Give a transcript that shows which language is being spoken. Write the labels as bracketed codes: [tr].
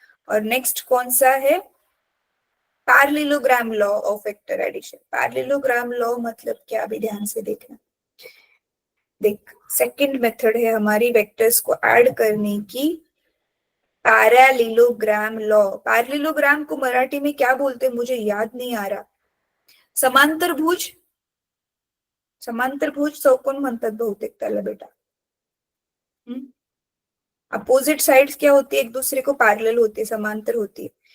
[hi] और नेक्स्ट कौन सा है, parallelogram law of vector addition. Parallelogram law मतलब क्या, अभी ध्यान से देखना। देख, सेकंड मेथड है हमारी वेक्टर्स को ऐड करने की, पैरेललोग्राम लॉ। पैरेललोग्राम को मराठी में क्या बोलते हैं मुझे याद नहीं आ रहा। [mr] समांतरभुज, समांतरभुज चौकोन म्हणतात बहुतेक त्याला बेटा। [hi] अपोजिट साइड्स क्या होती है, एक दूसरे को पैरेलल होती है, समांतर होती है।